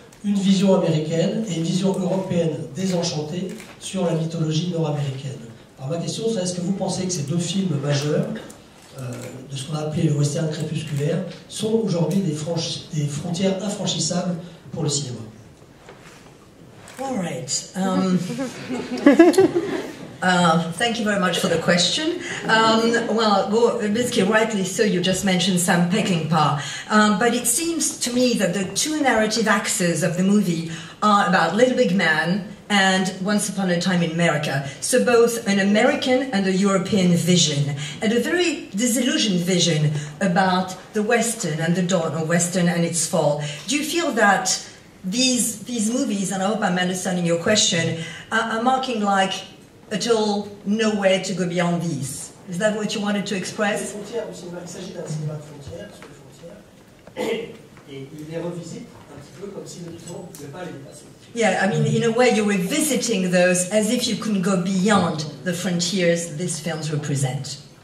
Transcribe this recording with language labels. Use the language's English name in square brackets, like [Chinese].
[French] Une vision américaine et une vision européenne désenchantée sur la mythologie nord-américaine. Alors, ma question, c'est est-ce que vous pensez que ces deux films majeurs de ce qu'on a appelé le western crépusculaire, sont aujourd'hui des frontières infranchissables pour le cinéma? [English] All right. Thank you very much for the question. Well, basically, rightly so, you just mentioned Sam Peckinpah. But it seems to me that the two narrative axes of the movie are about Little Big Man and Once Upon a Time in America. So both an American and a European vision, and a very disillusioned vision about the Western and the dawn of Western and its fall. Do you feel that these movies, and I hope I'm understanding your question, are marking like at all nowhere to go beyond these? Is that what you wanted to express? [French] Il s'agit d'un cinéma de frontières, sur les frontières, et il les revisite un petit peu comme si le temps ne pouvait pas les dépasser. [English] Yeah, I mean, in a way, you're revisiting those as if you couldn't go beyond the frontiers these films represent.